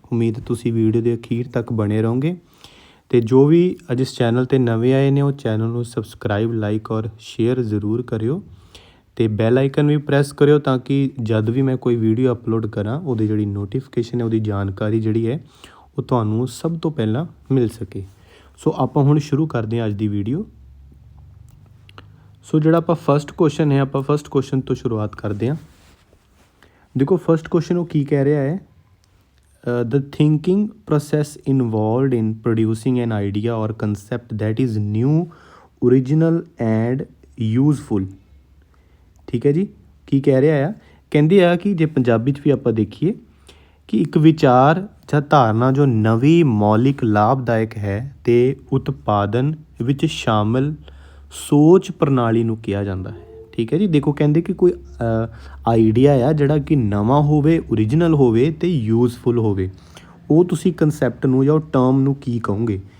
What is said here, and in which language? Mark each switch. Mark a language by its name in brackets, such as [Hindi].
[Punjabi] ਉਮੀਦ ਤੁਸੀਂ ਵੀਡੀਓ ਦੇ ਅਖੀਰ ਤੱਕ ਬਣੇ ਰਹੋਗੇ। ਅਤੇ ਜੋ ਵੀ ਅੱਜ ਇਸ ਚੈਨਲ 'ਤੇ ਨਵੇਂ ਆਏ ਨੇ ਉਹ ਚੈਨਲ ਨੂੰ ਸਬਸਕ੍ਰਾਈਬ, ਲਾਈਕ ਔਰ ਸ਼ੇਅਰ ਜ਼ਰੂਰ ਕਰਿਓ ਅਤੇ ਬੈਲ ਆਈਕਨ ਵੀ ਪ੍ਰੈਸ ਕਰਿਓ ਤਾਂ ਕਿ ਜਦ ਵੀ ਮੈਂ ਕੋਈ ਵੀਡੀਓ ਅਪਲੋਡ ਕਰਾਂ ਉਹਦੀ ਜਿਹੜੀ ਨੋਟੀਫਿਕੇਸ਼ਨ ਹੈ, ਉਹਦੀ ਜਾਣਕਾਰੀ ਜਿਹੜੀ ਹੈ ਉਹ ਤੁਹਾਨੂੰ ਸਭ ਤੋਂ ਪਹਿਲਾਂ ਮਿਲ ਸਕੇ। ਸੋ ਆਪਾਂ ਹੁਣ ਸ਼ੁਰੂ ਕਰਦੇ ਹਾਂ ਅੱਜ ਦੀ ਵੀਡੀਓ। ਸੋ ਜਿਹੜਾ ਆਪਾਂ ਫਸਟ ਕੁਐਸਚਨ ਹੈ, ਆਪਾਂ ਫਸਟ ਕੁਐਸਚਨ ਤੋਂ ਸ਼ੁਰੂਆਤ ਕਰਦੇ ਹਾਂ। ਦੇਖੋ ਫਸਟ ਕੁਐਸਚਨ ਉਹ ਕੀ ਕਹਿ ਰਿਹਾ ਹੈ, [English] the thinking process involved in producing an idea or concept that is new, original and useful। [Punjabi] ਠੀਕ ਹੈ ਜੀ, ਕੀ ਕਹਿ ਰਿਹਾ ਆ? ਕਹਿੰਦੇ ਆ ਕਿ ਜੇ ਪੰਜਾਬੀ 'ਚ ਵੀ ਆਪਾਂ ਦੇਖੀਏ ਕਿ ਇੱਕ ਵਿਚਾਰ ਜਾਂ ਧਾਰਨਾ ਜੋ ਨਵੀਂ, ਮੌਲਿਕ, ਲਾਭਦਾਇਕ ਹੈ ਅਤੇ ਉਤਪਾਦਨ ਵਿੱਚ ਸ਼ਾਮਿਲ ਸੋਚ ਪ੍ਰਣਾਲੀ ਨੂੰ ਕਿਹਾ ਜਾਂਦਾ ਹੈ। ਠੀਕ ਹੈ ਜੀ, ਦੇਖੋ ਕਹਿੰਦੇ ਕਿ ਕੋਈ ਆਈਡੀਆ ਆ ਜਿਹੜਾ ਕਿ ਨਵਾਂ ਹੋਵੇ, ਓਰੀਜਨਲ ਹੋਵੇ ਅਤੇ ਯੂਜ਼ਫੁਲ ਹੋਵੇ, ਉਹ ਤੁਸੀਂ ਕੰਸੈਪਟ ਨੂੰ ਜਾਂ ਉਹ ਟਰਮ ਨੂੰ ਕੀ ਕਹੋਗੇ?